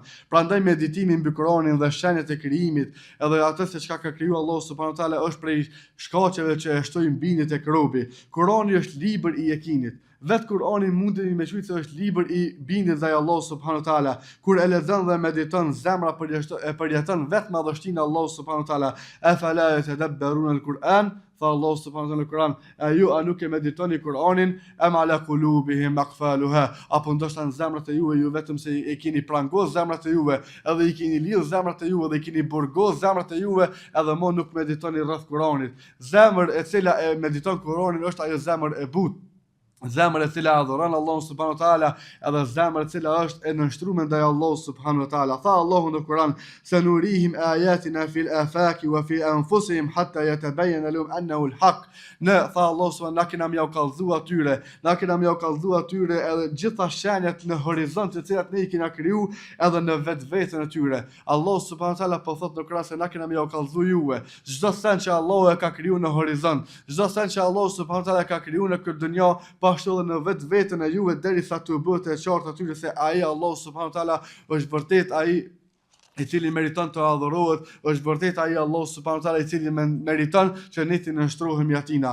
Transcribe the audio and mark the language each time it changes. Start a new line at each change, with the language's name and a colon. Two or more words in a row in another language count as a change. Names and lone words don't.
Albanian: Prandaj meditimi mbi Kur'anin dhe shenjat e krijimit, edhe atë se çka ka krijuar Allahu
Arabic: سبحانه وتعالى
Albanian: është prej shkaqeve që e shtojnë bindjen tek robi. Kur'ani është libër i yekinit. Vetë Kur'anin mundemi me thënë se është libër i bindjes ndaj Allahut
Arabic: سبحانه وتعالى.
Albanian: Kur e lexon dhe mediton, zemra përjeton vetë madhështinë e Allahut
Arabic: سبحانه وتعالى. أفلا يتدبرون القرآن?
Albanian: Tha Allah
Arabic: سبحانه وتعالى
Albanian: në Kur'an, a nuk e meditoni Kur'anin,
Arabic: أم على قلوبهم أقفالها,
Albanian: apo ndoshta në zemrat e juve ju vetëm se e keni prangos zemrat e juve, edhe i keni lidh zemrat e juve, dhe i keni burgos zemrat e juve, edhe mo nuk meditoni rreth Kur'anit. Zemër e cila e mediton Kur'anin është ajo zemër e butë. Zemër e cila adhuron Allahun
Arabic: سبحانه وتعالى,
Albanian: edhe zemër e cila është e nënshtruar ndaj Allahut
Arabic: سبحانه وتعالى.
Albanian: Tha Allahu në Kur'an,
Arabic: سنريهم آياتنا في الآفاق وفي أنفسهم حتى يتبين لهم أنه الحق.
Albanian: Ne tha Allahu subhanahu, na kena më kallëzu atyre, edhe gjitha shenjat në horizont të cilat ne i kena kriju, edhe në vetveten e tyre. Allahu
Arabic: سبحانه وتعالى
Albanian: po thot në Kur'an se na kena më kallëzu juve. Çdo sen që Allahu e ka kriju në horizont, çdo sen që Allahu
Arabic: سبحانه وتعالى
Albanian: ka kriju në këtë dunjë, ashtu edhe në vetveten e juve, derisa të bëhet e qartë atyre se ai Allahu
Arabic: سبحانه وتعالى
Albanian: është vërtet ai i cili meriton të adhurohet, është vërtet ai Allahu subhanahu wa taala i cili meriton që ne të nënshtrohemi atina.